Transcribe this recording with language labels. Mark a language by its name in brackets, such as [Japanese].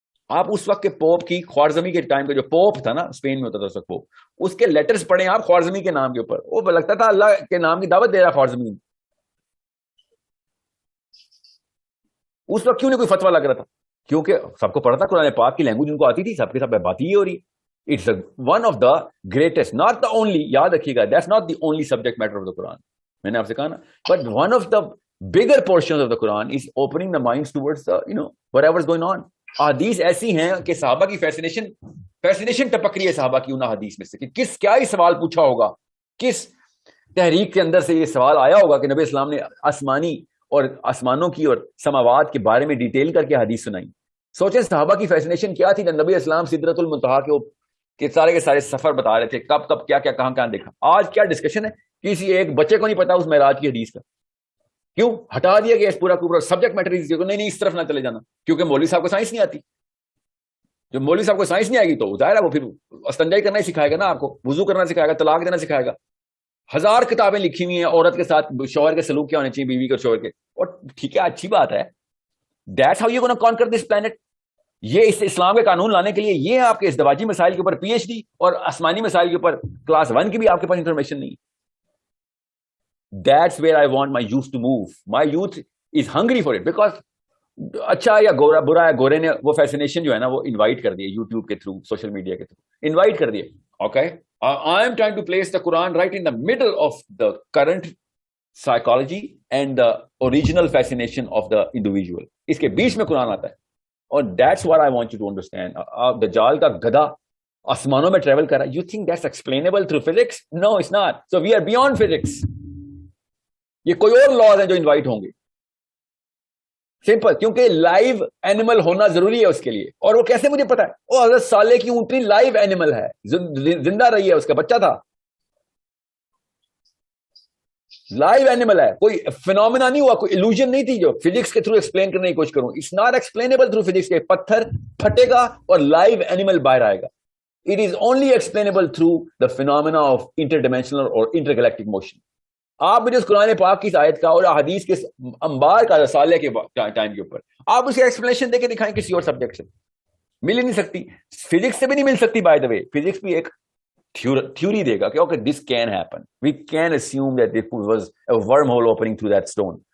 [Urdu] آپ اس وقت کے پوپ کی, خوارزمی کے ٹائم کا جو پوپ تھا نا, اسپین میں ہوتا تھا اس وقت پوپ, اس کے لیٹرز پڑھیں آپ خوارزمی کے نام کے اوپر. وہ لگتا تھا اللہ کے نام کی دعوت دے رہا خوارزمی. اس وقت کیوں نہیں کوئی فتوا لگ رہا تھا؟ کیونکہ سب کو پڑھا تھا قرآن پاک کی لینگویج ان کو آتی تھی, سب کے ساتھ بات ہی ہو رہی. [English] it's one of the greatest, not the only, [Urdu] یاد رکھیے گا, [English] That's not the only subject matter of the Quran. [Urdu] میں نے آپ سے کہا نا, [English] But one of the bigger portions of the Quran is opening the minds towards the, whatever is going on. [Urdu] حدیث ایسی ہیں کہ صحابہ کی فیسنیشن ٹپک رہی ہے صحابہ کی ان حدیث میں سے کہ کیا ہی سوال پوچھا ہوگا, کس تحریک کے اندر سے یہ سوال آیا ہوگا کہ نبی اسلام نے آسمانی اور آسمانوں کی اور سماوات کے بارے میں ڈیٹیل کر کے حدیث سنائی. سوچیں صحابہ کی فیسنیشن کیا تھی. نبی اسلام سدرۃ المنتہا کے سارے سفر بتا رہے تھے, کب کیا کہاں دیکھا. آج کیا ڈسکشن ہے, کسی ایک بچے کو نہیں پتا اس معراج کی حدیث کا. کیوں ہٹا دیا گیا اس پورا سبجیکٹ میٹر؟ نہیں اس طرف نہ چلے جانا, کیونکہ مولوی صاحب کو سائنس نہیں آتی. جو مولوی صاحب کو سائنس نہیں آئے گی تو ظاہر ہے وہ پھر استنجائی کرنا ہی سکھائے گا نا, آپ کو وضو کرنا سکھائے گا, طلاق دینا سکھائے گا. 1000 کتابیں لکھی ہوئی ہیں عورت کے ساتھ شوہر کے سلوک کیا ہونے چاہیے, بیوی کے اور شوہر کے. اور ٹھیک ہے, اچھی بات ہے, [English] That's how you're going to conquer this planet. [Urdu] یہ اس اسلام کے قانون لانے کے لیے یہ آپ کے ازدواجی مسائل کے اوپر پی ایچ ڈی اور آسمانی مسائل کے اوپر کلاس 1 کی بھی آپ کے پاس انفارمیشن نہیں. [English] That's where I want my youth to move. My youth is hungry for it because [Urdu] اچھا یا گورا برا ہے, گورے نے وہ فیسنیشن جو ہے نا وہ انوائٹ کر دی یوٹیوب کے تھرو, سوشل میڈیا کے تھرو انوائٹ کر دیے. [English] Okay, I am trying to place the Quran right in the middle of the current psychology and the original fascination of the individual. [Urdu] اس کے بیچ میں قرآن آتا ہے. [English] اور that's what I want you to understand. [Urdu] دجال کا گدھا آسمانوں میں ٹریول کر رہا ہے. [English] You think that's explainable through physics? No, it's not. So we are beyond physics. [Urdu] یہ کوئی اور لاز ہیں جو انوائٹ ہوں گے. سمپل, کیونکہ لائیو اینیمل ہونا ضروری ہے اس کے لیے. اور وہ کیسے مجھے پتا ہے؟ وہ حضرت صالح کی اونٹنی لائیو اینیمل ہے, زندہ رہی ہے, اس کا بچہ تھا, لائیو اینیمل ہے, کوئی فینومینا نہیں ہوا, کوئی illusion نہیں تھی جو فزکس کے تھرو ایکسپلین کرنے کی کوشش کروں. [English] it's not explainable through [Urdu] physics کے. پتھر پھٹے گا اور لائیو اینیمل باہر آئے گا. [English] It is only explainable through the phenomena of interdimensional اور intergalactic motion. [Urdu] آپ مجھے اس قرآن پاک کی آیت کا اور حدیث کے انبار کا صالح کے ٹائم کے اوپر آپ اس کی ایکسپلینیشن دے کے دکھائیں کسی اور سبجیکٹ سے, مل ہی نہیں سکتی. فزکس سے بھی نہیں مل سکتی. [English] By the way physics بھی ایک theory دے گا کہ okay this can happen, we can assume that it was a wormhole opening through that stone.